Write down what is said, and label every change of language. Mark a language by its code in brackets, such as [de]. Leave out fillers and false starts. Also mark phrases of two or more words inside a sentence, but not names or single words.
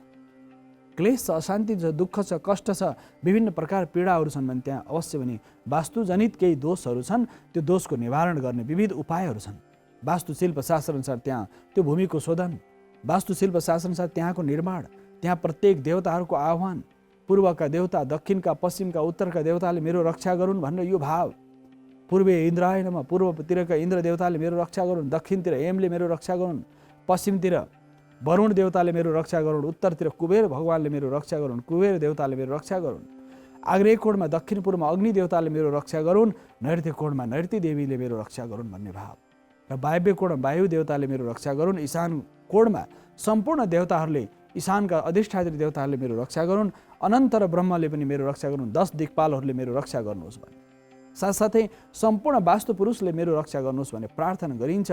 [ne] क्लेश छ, अशान्ति छ, दुःख छ, कष्ट छ, विभिन्न प्रकार पीडाहरू छन् भने त्यहाँ अवश्य पनि वास्तुजनित केही दोषहरू छन्। त्यो दोषको निवारण गर्ने विविध उपायहरू छन्। वास्तुशिल्प शास्त्रअनुसार त्यहाँ त्यो भूमिको शोधन, वास्तुशिल्प शास्त्रअनुसार त्यहाँको निर्माण, त्यहाँ प्रत्येक देवताहरूको आह्वान, पूर्वका देवता, दक्षिणका, पश्चिमका, उत्तरका देवताले मेरो रक्षा गरून् भनेर यो भाव, [sa] पूर्वे इन्द्राय नमः, [ne] पूर्वतिरका इन्द्र देवताले मेरो रक्षा गरून्, दक्षिणतिर हेमले मेरो रक्षा गरून्, पश्चिमतिर वरुण देवताले मेरो रक्षा गरून्, उत्तरतिर कुबेर भगवानले मेरो रक्षा गरून्, कुबेर देवताले मेरो रक्षा गरून्, आग्नेय कोणमा दक्षिण पूर्वमा अग्नि देवताले मेरो रक्षा गरून्, नैऋत्य कोणमा नैऋत्य देवीले मेरो रक्षा गरून् भन्ने भाव, र वायव्य कोणमा वायु देवताले मेरो रक्षा गरून्, ईशान कोणमा सम्पूर्ण देवताहरूले, ईशानका अधिष्ठात्री देवताहरूले मेरो रक्षा गरून्, अनन्त र ब्रह्मले पनि मेरो रक्षा गरून्, 10 दिक्पालहरूले मेरो रक्षा गर्नुहोस् भने, साथसाथै सम्पूर्ण वास्तु पुरुषले मेरो रक्षा गर्नुहोस् भने प्रार्थना गरिन्छ।